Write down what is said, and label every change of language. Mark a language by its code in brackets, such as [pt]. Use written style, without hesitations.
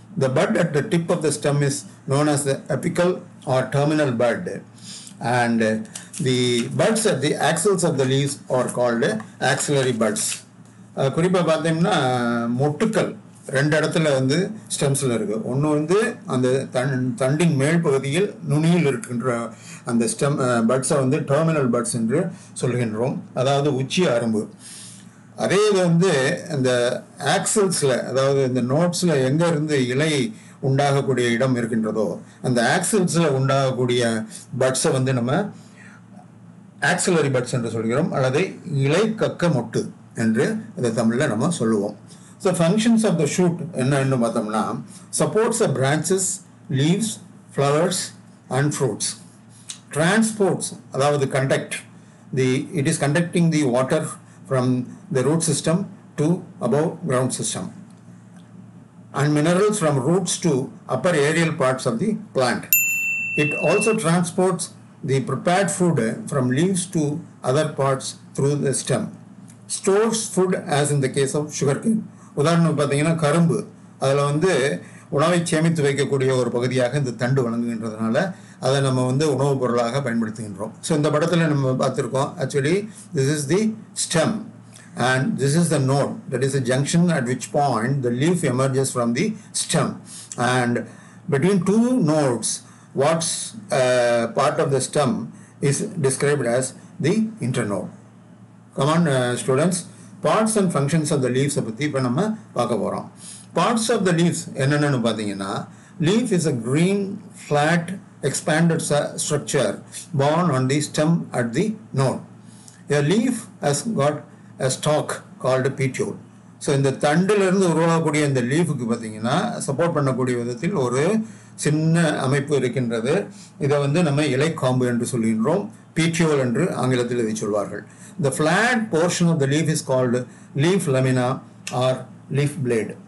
[en] The bud at the tip of the stem is known as the apical or terminal bud, and the buds at the axils of the leaves are called axillary buds. [ta] குறிப்பாக பார்த்தீங்கன்னா மொட்டுக்கள் ரெண்டு இடத்துல வந்து ஸ்டெம்ஸில் இருக்குது. ஒன்று வந்து அந்த தண்டின் மேல் பகுதியில் நுனியில் இருக்கின்ற அந்த ஸ்டெம் பட்ஸை வந்து டெர்மினல் பட்ஸ் என்று சொல்கின்றோம், அதாவது உச்சி அரும்பு. அதே இது வந்து இந்த ஆக்சில்ஸில், அதாவது இந்த நோட்ஸில் எங்கே இருந்து இலை உண்டாகக்கூடிய இடம் இருக்கின்றதோ அந்த ஆக்சில்ஸில் உண்டாகக்கூடிய பட்ஸை வந்து நம்ம ஆக்சிலரி பட்ஸ் என்று சொல்கிறோம், அல்லது இலை கக்க மொட்டு என்று இதை தமிழில் நம்ம சொல்லுவோம். [en] so functions of the shoot [ta] என்னன்னு பார்த்தோம்னா [en] Supports the branches, leaves, flowers and fruits. Transports, அதாவது conduct it is conducting the water from the root system to above ground system, and minerals from roots to upper aerial parts of the plant. It also transports the prepared food from leaves to other parts through the stem. Stores food as in the case of sugarcane. [ta] உதாரணம் பார்த்தீங்கன்னா கரும்பு, அதில் வந்து உணவை சேமித்து வைக்கக்கூடிய ஒரு பகுதியாக இந்த தண்டு வழங்குகின்றதுனால அதை நம்ம வந்து உணவுப் பொருளாக பயன்படுத்துகின்றோம். ஸோ இந்த படத்தில் நம்ம பார்த்துருக்கோம். [en] Actually this is the stem and this is the node, that is the junction at which point the leaf emerges from the stem, and between two nodes what's part of the stem is described as the internode. Come on students, parts and functions of the leaves [ta] பற்றி இப்போ நம்ம பார்க்க போகிறோம். [en] Parts of the leaves [ta] என்னென்னு பார்த்தீங்கன்னா, [en] leaf is a green flat expanded structure born on the stem at the node. A leaf has got a stalk called petiole. [ta] So இந்த தண்டிலிருந்து உருவாகக்கூடிய இந்த லீஃபுக்கு பார்த்தீங்கன்னா சப்போர்ட் பண்ணக்கூடிய விதத்தில் ஒரு சின்ன அமைப்பு இருக்கின்றது. இதை வந்து நம்ம இலைக்காம்பு என்று சொல்கின்றோம், petiole என்று ஆங்கிலத்தில் இதை சொல்வார்கள். [en] The flat portion of the leaf is called leaf lamina or leaf blade.